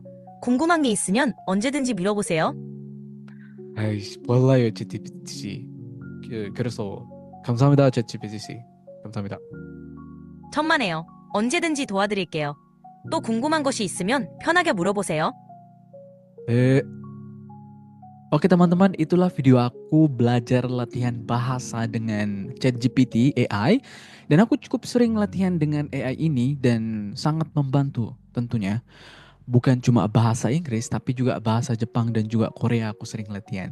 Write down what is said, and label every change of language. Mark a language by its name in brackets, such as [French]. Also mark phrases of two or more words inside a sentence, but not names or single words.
[Korean] 궁금한 게 있으면 언제든지 물어보세요. 아이씨, 몰라요, ChatGPT 씨. 그래서 감사합니다, ChatGPT 씨. 감사합니다. 천만에요. 언제든지 도와드릴게요. 또 궁금한 것이 있으면 편하게 물어보세요. [Indonesian] Oke teman-teman, itulah video aku belajar latihan bahasa dengan ChatGPT AI. Dan aku cukup sering latihan dengan AI ini dan sangat membantu tentunya. Bukan cuma bahasa Inggris, tapi juga bahasa Jepang dan juga Korea aku sering latihan.